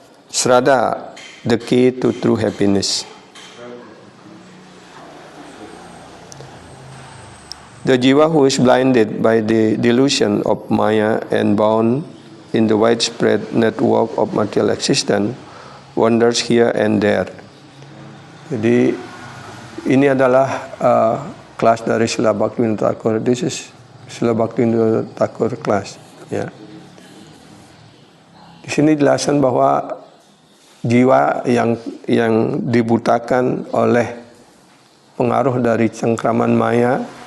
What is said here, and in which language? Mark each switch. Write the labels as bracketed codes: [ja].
[en] Sraddha, the key to true happiness. The jiva who is blinded by the delusion of Maya and bound in the widespread network of material existence wanders here and there. [id] Jadi ini adalah kelas dari Srila Bhaktivinoda Thakur. [en] This is Srila Bhaktivinoda Thakur class. Ya. [id] Di sini dijelaskan bahwa jiwa yang dibutakan oleh pengaruh dari cengkraman maya